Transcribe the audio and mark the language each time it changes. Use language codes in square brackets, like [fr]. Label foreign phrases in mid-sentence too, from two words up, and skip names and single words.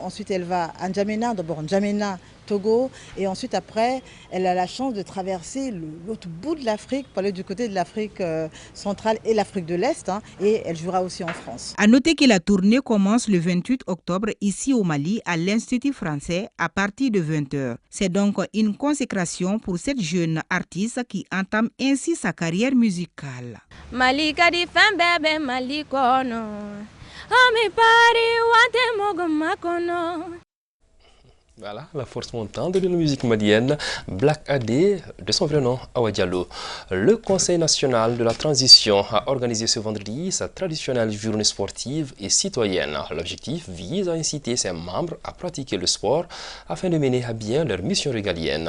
[fr] Ensuite, elle va à N'Djamena. D'abord N'Djamena, Togo, et ensuite après elle a la chance de traverser l'autre bout de l'Afrique, pour aller du côté de l'Afrique centrale et l'Afrique de l'Est, et elle jouera aussi en France. À noter que la tournée commence le 28 octobre ici au Mali à l'Institut français à partir de 20h. C'est donc une consécration pour cette jeune artiste qui entame ainsi sa carrière musicale. [bm] Mali kadi fembebe Mali kono, ami pari wate mogoma kono. [fr] Voilà, la force montante de la musique malienne, Black AD, de son vrai nom, Awa Diallo. Le Conseil national de la transition a organisé ce vendredi sa traditionnelle journée sportive et citoyenne. L'objectif vise à inciter ses membres à pratiquer le sport afin de mener à bien leur mission régalienne.